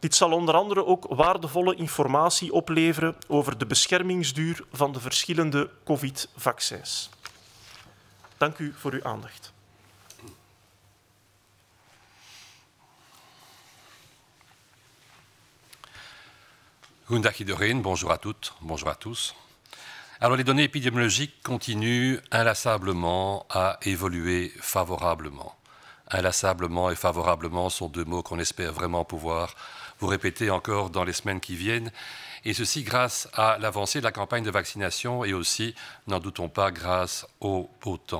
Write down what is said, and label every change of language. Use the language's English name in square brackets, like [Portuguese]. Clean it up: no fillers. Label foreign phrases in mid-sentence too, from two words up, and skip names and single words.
[Dutch] Dit zal onder andere ook waardevolle informatie opleveren over de beschermingsduur van de verschillende COVID-vaccins. Dank u voor uw aandacht. Goedendag iedereen, [French] bonjour à toutes, bonjour à tous. Alors les données épidémiologiques continuent inlassablement à évoluer favorablement. Inlassablement et favorablement sont deux mots qu'on espère vraiment pouvoir vous répéter encore dans les semaines qui viennent, et ceci grâce à l'avancée de la campagne de vaccination et aussi, n'en doutons pas, grâce au beau temps.